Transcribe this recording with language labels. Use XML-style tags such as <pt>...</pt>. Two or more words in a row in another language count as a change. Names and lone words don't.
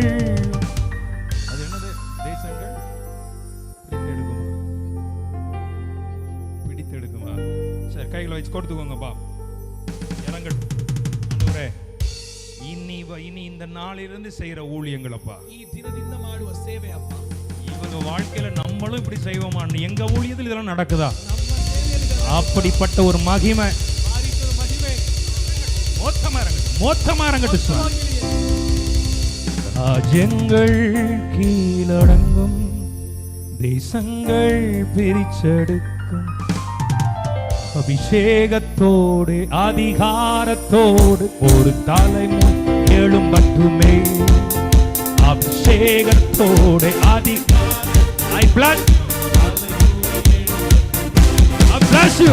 <ta>அது என்னது? தேசங்கள் பிடித்தெடுக்குமா? சரி, கைகளை வச்சு கொடுத்துக்கோங்கப்பா. இறங்கட்டும். ஆண்டவரே, இனி இந்த நாளிலிருந்து செய்யற ஊழியங்களப்பா,</ta> <kn>ಈ ದಿನದಿಂದ ಮಾಡುವ ಸೇವೆ ಅಪ್ಪ,</kn> <ta>இவங்க வாழ்க்கையில நம்மளும் இப்படி செய்வோமா? எங்க ஊழியத்தில் இதெல்லாம் நடக்குதா?</ta> <kn>ನಮ್ಮ ಸೇವೆಯಲ್ಲಿ</kn> <ta>அப்படிப்பட்ட ஒரு மகிமை</ta> <kn>ಆ ರೀತಿಯ ಮಹಿಮೆ</kn> <ta>மொத்தமா இறங்கட்டும் சுவாமி.</ta> <kn>ಮೋತ್ತವಾಗಿರಲಿ.</kn> <ta>ராஜ்யங்கள் கீழடங்கும், தேசங்கள் பிரிச்செடுக்கும், அபிஷேகத்தோடு அதிகாரத்தோடு ஒரு தலைமுறை எழும்பட்டுமே. அபிஷேகத்தோடு</ta> <en>I bless you.</en>